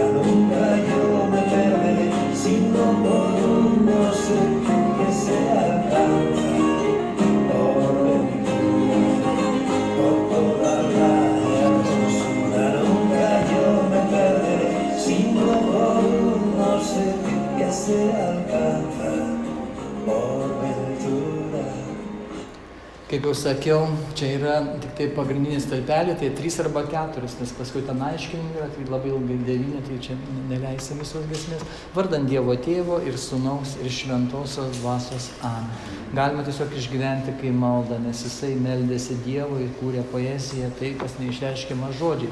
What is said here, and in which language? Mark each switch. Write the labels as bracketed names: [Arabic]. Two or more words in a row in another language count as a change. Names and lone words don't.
[Spanish] Nunca yo me perderé, sino por un no sé qué que se alcanza por ventura, por toda la hermosura. Nunca yo me perderé, sino por un no sé qué que se alcanza por ventura. [Lithuanian] Kaip jau sakiau, čia yra tik tai pagrindinis stulpelė, tai 3 arba 4, nes paskui ten aiškinimai yra, tai labai ilgai 9, tai čia neleisim visos giesmės. Vardant Dievo Tėvo ir Sūnaus ir Šventosios Dvasios. Amen. Galima tiesiog išgyventi kai malda, nes jisai meldėsi Dievui, kūrė poeziją, tai kas neišreiškiama žodžiais.